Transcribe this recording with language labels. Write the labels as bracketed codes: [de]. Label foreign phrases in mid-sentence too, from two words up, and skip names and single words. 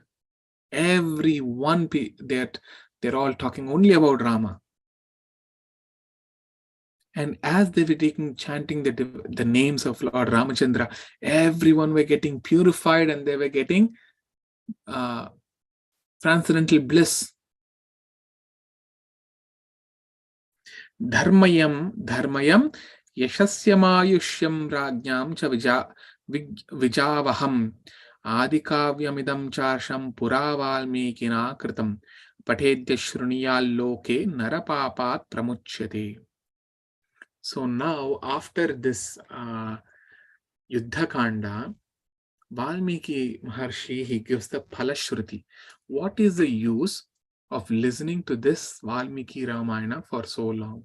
[en] Everyone, they're all talking only about Rama. And as they were chanting the names of Lord Ramachandra, everyone were getting purified, and they were getting transcendental bliss. [sa] धर्म्यं यशस्यमायुष्यं राज्ञां च विजयावहम् आदिकाव्यमिदं चार्षं पुरावाल्मीकिना कृतम् पठेद्य शृणुयाल् लोके नरपापात् प्रमुच्यते. [en] So now, after this Yuddha Kanda, Valmiki Maharshi, he gives the Phalashruti. What is the use of listening to this Valmiki Ramayana for so long?